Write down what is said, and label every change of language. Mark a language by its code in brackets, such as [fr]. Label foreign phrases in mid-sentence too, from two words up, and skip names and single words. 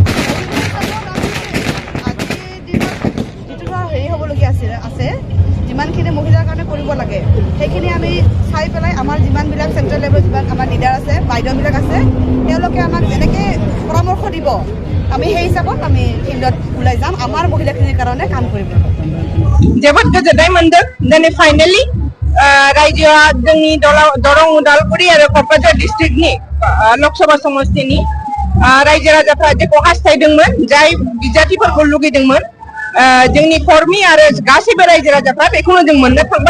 [as] আজিৰ দিনত যিটো ধৰ হেৰি হ'বলগীয়া আছে যিমানখিনি মহিলাৰ কাৰণে কৰিব লাগে সেইখিনি আমি চাই পেলাই আমাৰ যিমানবিলাক চেণ্ট্ৰেল লেভেলত যিমান আমাৰ লিডাৰ আছে বাইদেউবিলাক আছে তেওঁলোকে আমাক যেনেকৈ পৰামৰ্শ দিব আমি সেই হিচাপত আমি ফিল্ডত ওলাই যাম আমাৰ মহিলাখিনিৰ কাৰণে কাম কৰিব। [brx] जोबोद गोजोननाय मोनदों दिनै फाइनेलि रायजोआ जोंनि दरं उदालगुरि आरो क'क्राझार डिस्ट्रिक्टनि लकसभा समस्तिनि रायजो राजाफ्रा जेखौ हास्थायदोंमोन जाय बिजाथिफोरखौ लुगैदोंमोन जोंनि कर्मी आरो गासैबो रायजो राजाफ्रा बेखौनो जों मोननो थांबाय।